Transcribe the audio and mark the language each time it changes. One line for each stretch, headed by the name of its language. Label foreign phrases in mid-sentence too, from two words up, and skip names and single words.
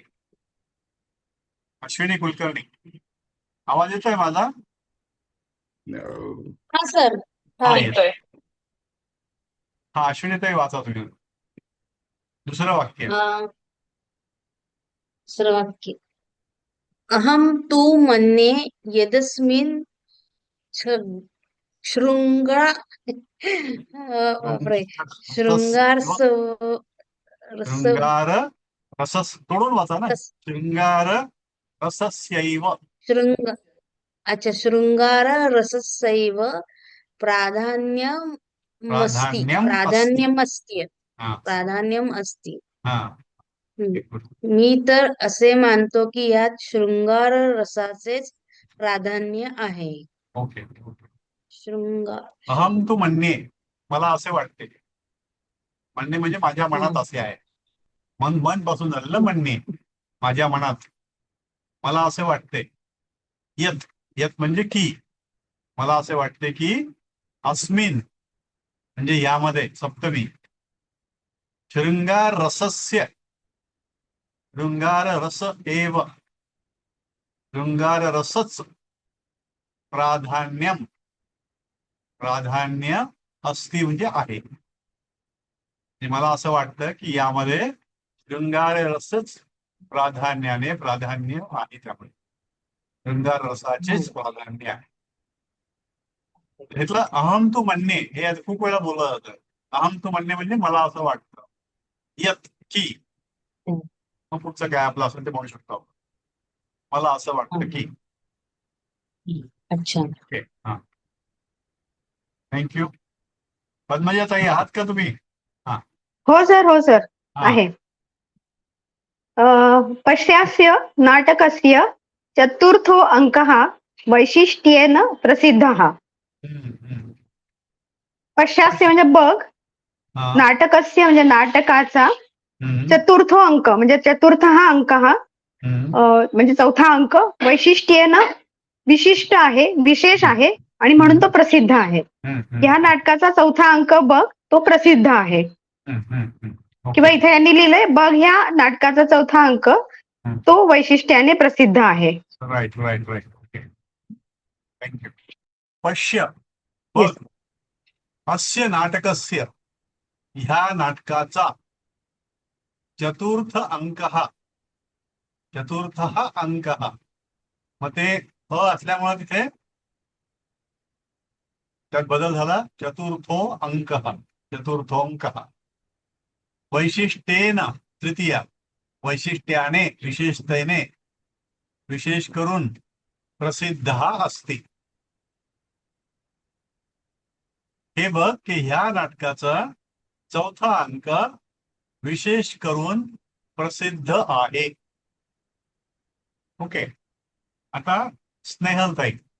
Marathi: अश्विनी कुलकर्णी. आवाज येतोय माझा. हा सर. हा हा येतोय. हा अश्विनी ताई वाचा तुम्ही दुसरं वाक्य. दुसरं वाक्य.
Sanskrit: अहम तु मन्ये यदस्मिन् शृंगा बापरे शृंगार रस शृंगार रसस
Marathi: तोडून वाचा ना.
Sanskrit: रस- शृंगार रसस्यैव. शृंग अच्छा शृंगार रसस्यैव प्राधान्यमस्ति प्राधान्यम अस्ति. प्राधान्यमस्ति
Marathi: हा
Sanskrit: प्राधान्यम अस्ति.
Marathi: हा. मी तर असे मानतो की यात शृंगार रसाचेच प्राधान्य आहे. ओके. शृंगार
Sanskrit: अहम तू
Marathi: म्हणणे मला असे वाटते. म्हणणे म्हणजे माझ्या मनात असे आहे. मन पासून झालेलं म्हणणे. माझ्या मनात मला असे वाटते.
Sanskrit: यत यत
Marathi: म्हणजे की. मला असे वाटते की अस्मिन म्हणजे यामध्ये सप्तमी
Sanskrit: शृंगार रसस्य शृंगार रस एव
Marathi: शृंगार रसच
Sanskrit: प्राधान्य अस्ति
Marathi: म्हणजे आहे. मला असं वाटतं की यामध्ये शृंगार रसच प्राधान्य आहे. त्यामुळे शृंगार रसाचेच प्राधान्य आहे. घेतलं.
Sanskrit: अहम तू
Marathi: म्हणणे हे खूप वेळा बोललं जातं.
Sanskrit: अहम तू
Marathi: म्हणणे म्हणजे मला असं वाटतं. यत की. मग पुढचं काय आपलं असेल ते म्हणू शकतो. मला असं वाटतं की. अच्छा. ओके. हा. थँक्यू. पद्मजा ताई आहात का तुम्ही. हो सर हा. आहे.
Sanskrit: पश्यास्य नाटकस्य चतुर्थो अंकः वैशिष्ट्येन प्रसिद्धः.
Marathi: पश्यास्य म्हणजे बघ, हा. नाटकस्य म्हणजे नाटकाचा, हम्म.
Sanskrit: चतुर्थो अंक
Marathi: म्हणजे चतुर्थ हा अंक हा हम्म. म्हणजे चौथा अंक, वैशिष्ट्येन विशिष्ट आहे, विशेष आहे, आणि म्हणून तो प्रसिद्ध आहे. हम्म, ह्या नाटकाचा चौथा अंक बघ तो प्रसिद्ध आहे. ओके. किंवा इथे यांनी लिहिलंय बघ ह्या नाटकाचा चौथा अंक तो वैशिष्ट्याने प्रसिद्ध आहे.
English: Right okay. Thank you.
Marathi: पश्य बघ
English: Yes.
Sanskrit: अस्य नाटकस्य
Marathi: ह्या नाटकाचा
Sanskrit: चतुर्थ अंकः
Marathi: मग ते असल्यामुळे तिथे त्यात बदल झाला.
Sanskrit: चतुर्थोंकः वैशिष्ट्येन तृतीया
Marathi: वैशिष्ट्याने विशेषतेने विशेष करून
Sanskrit: प्रसिद्ध अस्ति.
Marathi: हे बघ की ह्या नाटकाचा चौथा अंक विशेष करून प्रसिद्ध आहे. ओके. आता स्नेहलताई.